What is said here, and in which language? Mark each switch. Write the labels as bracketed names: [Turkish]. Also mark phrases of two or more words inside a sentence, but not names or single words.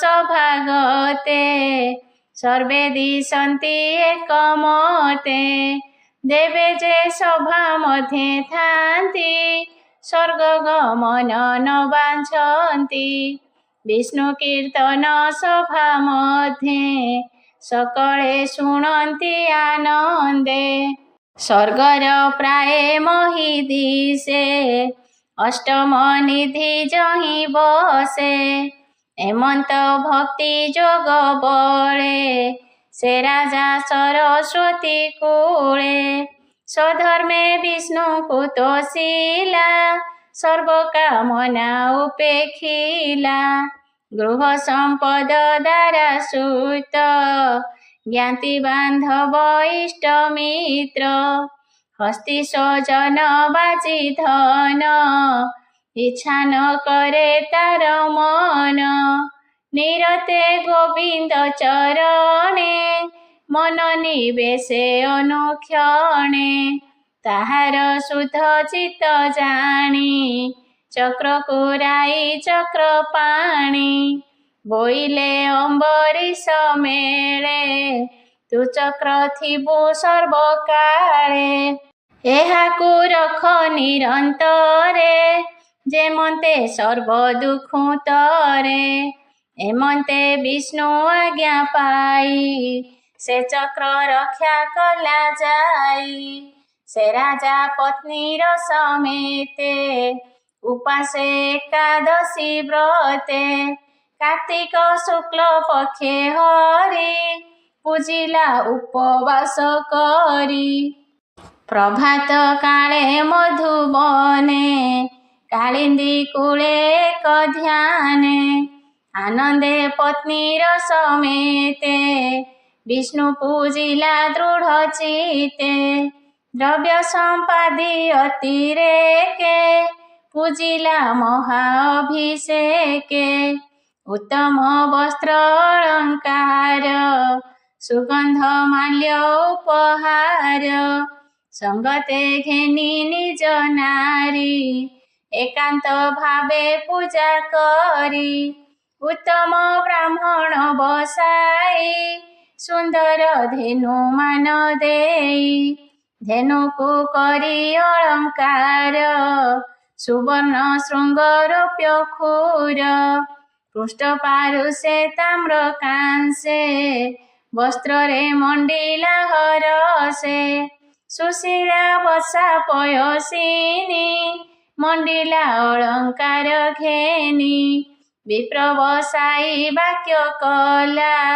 [Odia] ସଭାଗତେ ସର୍ବେ ଦିଶନ୍ତି ଏକମତେ ଦେବେ ଯେ ସଭା ମଧ୍ୟେ ଥାନ୍ତି ସ୍ୱର୍ଗ ଗମନ ନ ବାଞ୍ଛନ୍ତି ବିଷ୍ଣୁ କୀର୍ତ୍ତନ ସଭା ମଧ୍ୟେ ସକଳେ ଶୁଣନ୍ତି ଆନନ୍ଦେ ସ୍ୱର୍ଗର ପ୍ରାୟ ମହିଦିଶେ ଅଷ୍ଟମ ନିଧି ଯହିଁ ବସେ ଏମନ୍ତ ଭକ୍ତି ଯୋଗ ବଳେ ସେ ରାଜା ସରସ୍ୱତୀ କୂଳେ ସ୍ୱଧର୍ମେ ବିଷ୍ଣୁ କୁତୋଶିଳା ସର୍ବ କାମନା ଉପେକ୍ଷିଲା ଗୃହ ସମ୍ପଦ ଦ୍ୱାରା ସୁତ ଜ୍ଞାତି ବାନ୍ଧବ ଇଷ୍ଟ ମିତ୍ର ହସ୍ତୀ ସ୍ୱଜନ ବାଜୀ ଧନ ଇଚ୍ଛା ନ କରେ ତାର ମନ ନିରତେ ଗୋବିନ୍ଦ ଚରଣେ ମନ ନିବେଶେ ଅନୁକ୍ଷଣେ ତାହାର ଶୁଦ୍ଧ ଚିତ୍ତ ଜାଣି ଚକ୍ର କୁରାଇ ଚକ୍ର ପାଣି ବୋଇଲେ ଅମ୍ବରୀଶ ମେଳେ ତୁ ଚକ୍ର ଥିବୁ ସର୍ବକାଳେ ଏହାକୁ ରଖ ନିରନ୍ତରେ ଯେମନ୍ତେ ସର୍ବ ଦୁଖ ତରେ ଏମନ୍ତେ ବିଷ୍ଣୁ ଆଜ୍ଞା ପାଇ ସେ ଚକ୍ର ରକ୍ଷା କଲା ଯାଇ ସେ ରାଜା ପତ୍ନୀର ସମେତେ ଉପାସେ ଏକାଦଶୀ ବ୍ରତେ କାର୍ତ୍ତିକ ଶୁକ୍ଳ ପକ୍ଷେ ହରି ପୂଜିଲା ଉପବାସ କରି ପ୍ରଭାତ କାଳେ ମଧୁବନେ କାଳିନ୍ଦୀ କୂଳେ ଏକ ଧ୍ୟାନେ ଆନନ୍ଦେ ପତ୍ନୀର ସମେତେ ବିଷ୍ଣୁ ପୂଜିଲା ଦୃଢ଼ ଚିତେ ଦ୍ରବ୍ୟ ସମ୍ପାଦି ଅତିରେକେ ପୂଜିଲା ମହାଅଭିଷେକେ ଉତ୍ତମ ବସ୍ତ୍ର ଅଳଙ୍କାର ସୁଗନ୍ଧ ମାଲ୍ୟ ଉପହାର ସଙ୍ଗତେ ଘେନି ନିଜ ନାରୀ ଏକାନ୍ତ ଭାବେ ପୂଜା କରି ଉତ୍ତମ ବ୍ରାହ୍ମଣ ବସାଇ ସୁନ୍ଦର ଧେନୁ ମାନ ଦେଇ ଧେନୁ କୁ କରି ଅଳଙ୍କାର ସୁବର୍ଣ୍ଣ ଶୃଙ୍ଗରୌପ୍ୟ ଖୁର ପୃଷ୍ଠ ପାରୁଷେ ତାମ୍ର କାଂସେ ବସ୍ତ୍ରେ ମଣ୍ଡିଳା ହରଷେ ସୁଶୀଳା ବସା ପୟସିନୀ ମଣ୍ଡିଳା ଅଳଙ୍କାର ଘେନି ବିପ୍ର ବସାଇ ବାକ୍ୟ କଲା